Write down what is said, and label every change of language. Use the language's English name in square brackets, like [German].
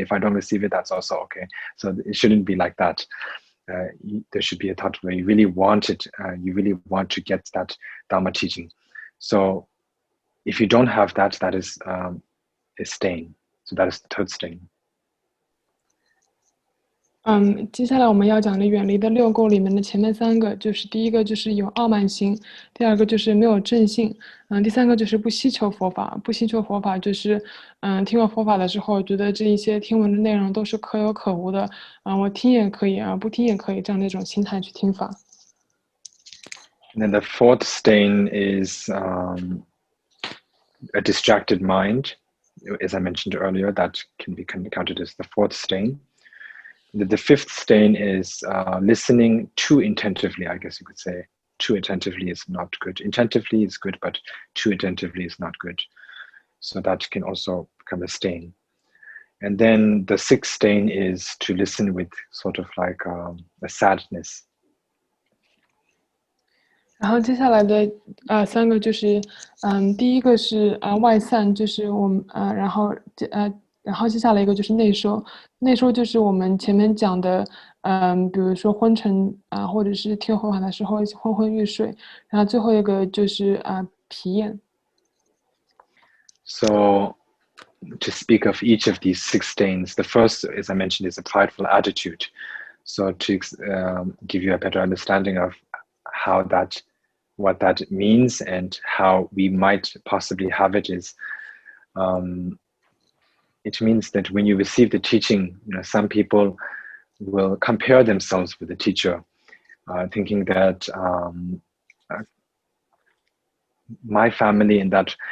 [English] If I don't receive it, that's also okay. So it shouldn't be like that. There should be a thought where you really want it, you really want to get that Dharma teaching. So if you don't have that, that is a stain. So that is the third stain. [Chinese] 接下来我们要讲的远离的六垢里面的前面3个，就是第一个就是有傲慢心，第二个就是没有正信，第三个就是不希求佛法。不希求佛法就是听闻佛法的时候，觉得这一些听闻的内容都是可有可无的，我听也可以，不听也可以，这样的一种心态去听法。 [English] And then the fourth stain is a distracted mind. As I mentioned earlier, that can be counted as the fourth stain. The fifth stain is listening too attentively, I guess you could say. Too attentively is not good. Attentively is good, but too attentively is not good. So that can also become a stain. And then the sixth stain is to listen with sort of like a sadness. [Chinese] 然后接下来的3个就是，第一个是外散，就是我们然后接下来一个就是内收，内收就是我们前面讲的，比如说昏沉或者是听佛法的时候昏昏欲睡，然后最后一个就是疲厌。 [English] So to speak of each of these 6 stains, the first, as I mentioned, is a prideful attitude. So to give you a better understanding of what that means and how we might possibly have it is, it means that when you receive the teaching, some people will compare themselves with the teacher, thinking that my family and that.